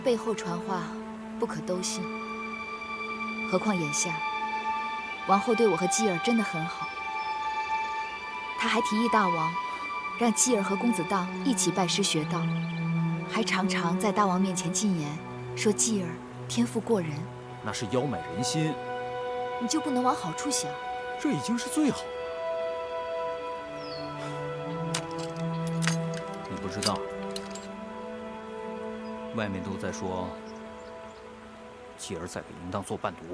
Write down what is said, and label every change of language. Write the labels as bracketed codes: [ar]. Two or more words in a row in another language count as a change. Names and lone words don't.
[zh] 背後傳話不可都信，何況眼下王後對我和繼兒真的很好，她還提議大王讓繼兒和公子蕩一起拜師學道，還常常在大王面前進言，說繼兒天賦過人。那是邀买人心，你就不能往好處想？这已經是最好。你不知道，外面都在說繼兒在給淫蕩做伴讀。